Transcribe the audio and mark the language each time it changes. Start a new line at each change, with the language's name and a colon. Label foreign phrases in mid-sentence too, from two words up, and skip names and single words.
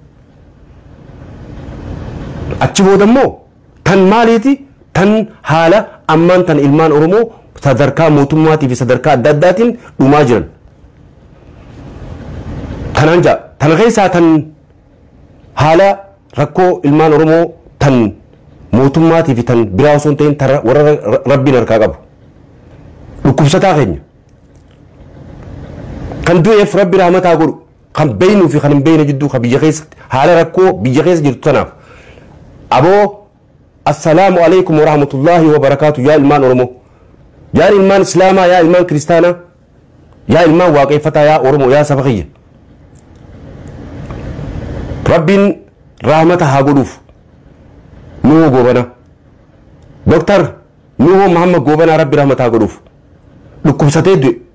Oromo: achi booda immoo tan maaliiti tan haala ammaan tan ilmaan oromoo sadarkaa mootummaatii fi sadarkaa adda addaatiin dhumaa jiran tanaan jaa tan keessaa tan haala rakkoo ilmaan oromoo tan mootummaatii fi tan biraa osoo hin ta'in warra rabbiin harkaa qabu dhukkubsataa keenya kan du'eef rabbi rahmataa godhu kan beeynuu fi kan hin beeyne jidduu kan biyya keessatti haala rakkoo biyya keessa jirtu tanaaf aboo
Arabic: السلام عليكم ورحمة الله وبركاته
Oromo: yaa ilmaan oromoo yaa ilmaan islaamaa yaa ilmaan kiristaanaa yaa ilmaan waaqeffataa yaa oromoo yaa saba kiyya rabbiin rahmata haa godhuuf nuhu goobana doktar nuhu muhammad goobana rabbi rahmata haa godhuuf dhukkubsatee du'e